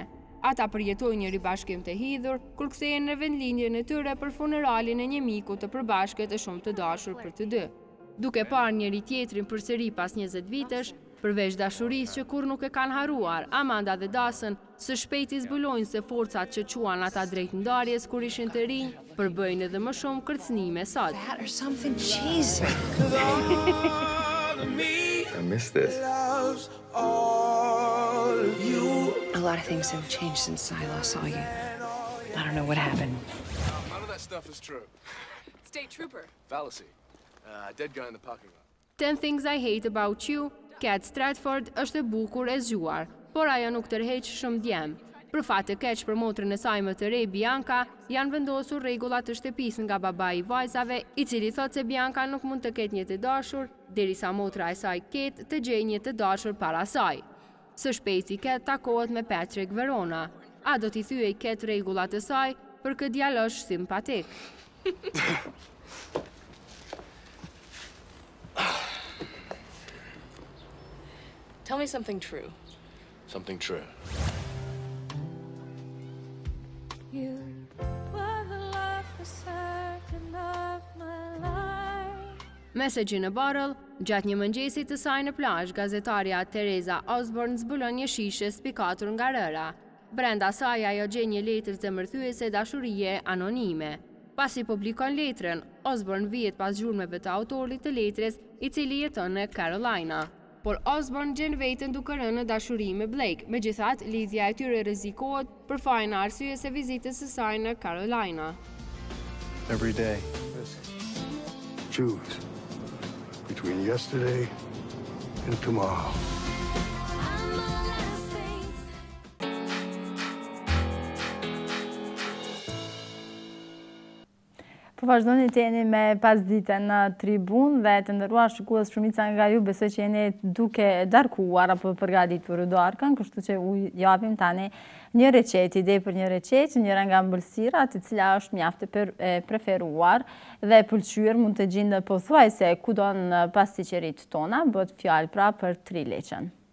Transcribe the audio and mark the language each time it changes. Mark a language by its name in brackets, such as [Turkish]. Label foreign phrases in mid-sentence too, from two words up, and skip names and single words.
[Albanian] Ata përjetojnë një ribashkim të hidhur, kur kthehen në vendlinjën e tyre për funeralin e një miku të përbashkët e shumë të dashur për të dy. Duke parë njëri tjetrin përsëri pas 20 vitesh, përveç dashurisë që kur nuk e kanë haruar, Amanda dhe Dawson së shpejti zbulojnë se forcat që quan ata drejt ndarjes kur ishin të rinj, përbëjnë edhe më shumë kërcënime sot. [English] That or something cheesy. I miss this. A lot of things have changed since I last saw you. I don't know what happened. None of that stuff is true. State trooper. Fallacy. Dead guy in the parking lot. [Albanian] 10 Things I Hate About You, Kat Stratford është e bukur e zgjuar, por ajo nuk tërheq shumë djem. Për fat të keq për motrën e saj më të re, Bianca, janë vendosur rregullat të shtëpisë nga babai i vajzave, i cili thotë se Bianca nuk mund të ketë një të dashur, derisa motra e saj Kate të gjejë një të dashur para saj. Së shpejti Kate takohet me Patrick Verona. A do t'i thyej Kate rregullat e saj për këtë djalosh simpatik. [English] Tell me something true. Something true. You were the love for certain of my life. [Albanian] Message in a Bottle, gjatë një mëngjesi të saj në plazh, gazetarja Teresa Osborne zbulon një shishe spikatur nga rëra. Brenda saj ajo gjen një letër zemërthyese dashurie anonime. Pasi publikon letrën, Osborne vihet pas gjurmëve të autorit të letrës, i cili jeton në Carolina. Por Osborne gjen veten duke rënë në dashuri me Blake, megjithatë lidhja e tyre rrezikohet për fajin e arsyes së vizitës së saj në Carolina. [English] Every day. Choose between yesterday and tomorrow. [Albanian] Po vazhdoni të jeni me pasditën në tribun dhe të nderuar shikues, shumica nga ju besoj që jeni duke darkuar apo përgatitur darkën, kështu që u japim tani një recetë, ide për një recetë, njëra nga ëmbëlsirat, e cila është mjaft e preferuar dhe e pëlqyer, mund të gjendë pothuajse kudo në pasticëritë tona, bëhet fjalë pra për trileçen.